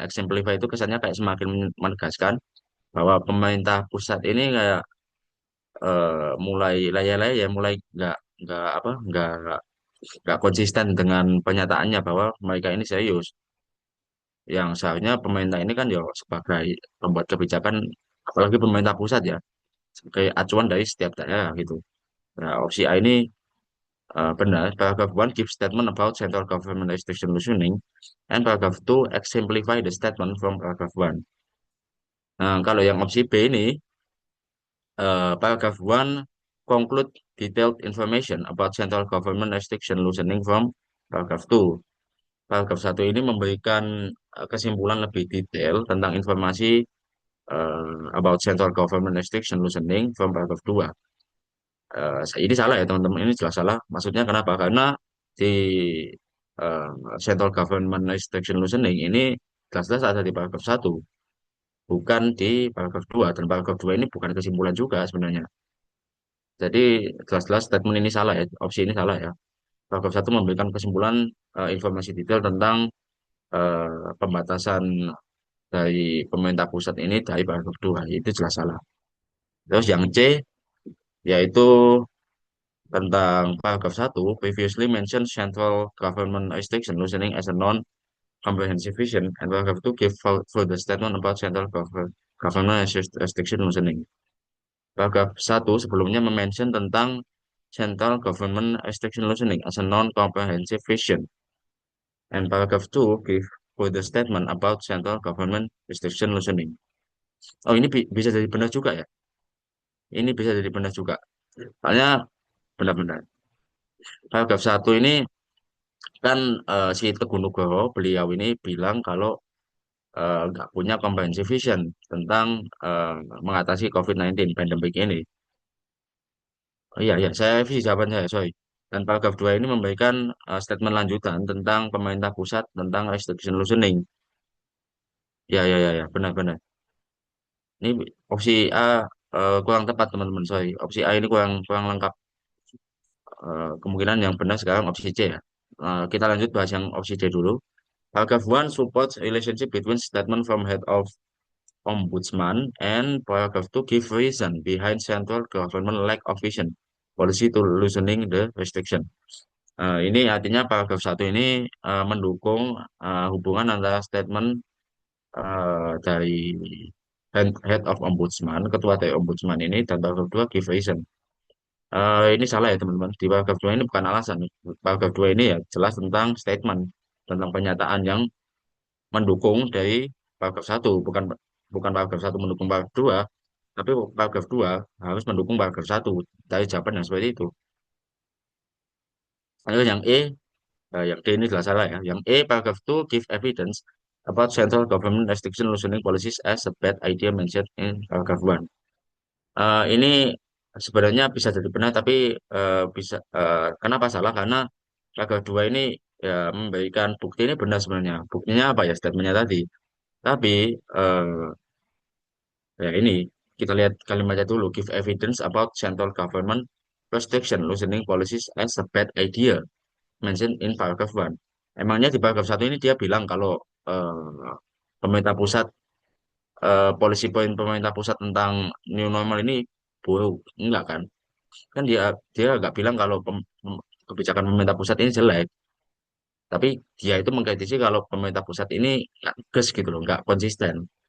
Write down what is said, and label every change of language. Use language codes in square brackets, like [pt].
[id] Exemplify itu kesannya kayak semakin menegaskan bahwa pemerintah pusat ini kayak mulai laya-laya ya, mulai nggak apa nggak konsisten dengan pernyataannya bahwa mereka ini serius. Yang seharusnya pemerintah ini kan ya sebagai pembuat kebijakan, apalagi pemerintah pusat ya, sebagai acuan dari setiap daerah gitu. Nah, opsi A ini benar. [en] Paragraph 1 gives statement about central government restriction loosening, and paragraph 2 exemplify the statement from paragraph 1. [id] Nah, kalau yang opsi B ini, [en] paragraph 1 conclude detailed information about central government restriction loosening from paragraph 2. [id] Paragraf 1 ini memberikan kesimpulan lebih detail tentang informasi [en] about central government restriction loosening from paragraph 2. [id] Ini salah ya teman-teman, ini jelas salah. Maksudnya kenapa? Karena di eh, central government restriction loosening ini jelas-jelas ada di paragraf 1, bukan di paragraf 2. Dan paragraf 2 ini bukan kesimpulan juga sebenarnya. Jadi jelas-jelas statement ini salah ya, opsi ini salah ya. Paragraf 1 memberikan kesimpulan informasi detail tentang pembatasan dari pemerintah pusat ini dari paragraf 2, itu jelas salah. Terus yang C yaitu tentang paragraf 1 [en] previously mentioned central government restriction loosening as a non-comprehensive vision, and paragraph 2 give further statement about central government restriction loosening. [id] Paragraf 1 sebelumnya [en] mention [id] tentang [en] central government restriction loosening as a non-comprehensive vision, and paragraph 2 give further statement about central government restriction loosening. [id] Oh, ini bisa jadi benar juga ya. Ini bisa jadi benar juga. Soalnya benar-benar. Paragraf 1 ini kan si Teguh Nugroho beliau ini bilang kalau nggak punya [en] comprehensive vision [id] tentang eh, mengatasi COVID-19 pandemik ini. Oh, iya, iya, saya revisi jawaban saya, sorry. Dan paragraf 2 ini memberikan statement lanjutan tentang pemerintah pusat tentang [en] restriction loosening. [id] Ya, ya, ya, ya, benar-benar. Ini opsi A kurang tepat, teman-teman, sorry. Opsi A ini kurang kurang lengkap. Kemungkinan yang benar sekarang opsi C ya. Kita lanjut bahas yang opsi D dulu. [en] Paragraph 1 supports relationship between statement from head of ombudsman and paragraph 2 give reason behind central government lack of vision policy to loosening the restriction. [id] Ini artinya paragraf 1 ini mendukung hubungan antara statement dari [en] head of ombudsman, [id] ketua dari ombudsman ini, dan paragraf 2 [en] give reason. [id] Ini salah ya teman-teman. Di paragraf 2 ini bukan alasan. Paragraf 2 ini ya jelas tentang statement, tentang pernyataan yang mendukung dari paragraf 1, bukan bukan paragraf 1 mendukung paragraf 2, tapi paragraf 2 harus mendukung paragraf 1 dari jawaban yang seperti itu. Lalu yang E, yang D ini jelas salah ya. Yang E, paragraf 2 [en] give evidence about central government restriction loosening policies as a bad idea mentioned in paragraph 1. [id] Ini sebenarnya bisa jadi benar, tapi kenapa salah? Karena paragraf 2 ini ya memberikan bukti ini benar sebenarnya. Buktinya apa ya, statementnya tadi. Tapi ya ini kita lihat kalimatnya dulu. [en] Give evidence about central government restriction loosening policies as a bad idea mentioned in paragraph 1. [id] Emangnya di paragraf 1 ini dia bilang kalau pemerintah pusat, polisi poin pemerintah pusat tentang new normal ini buruk. Enggak kan? Kan dia dia nggak bilang kalau kebijakan pemerintah pusat ini jelek. Tapi dia itu mengkritisi kalau pemerintah pusat ini nggak tegas gitu loh, nggak konsisten.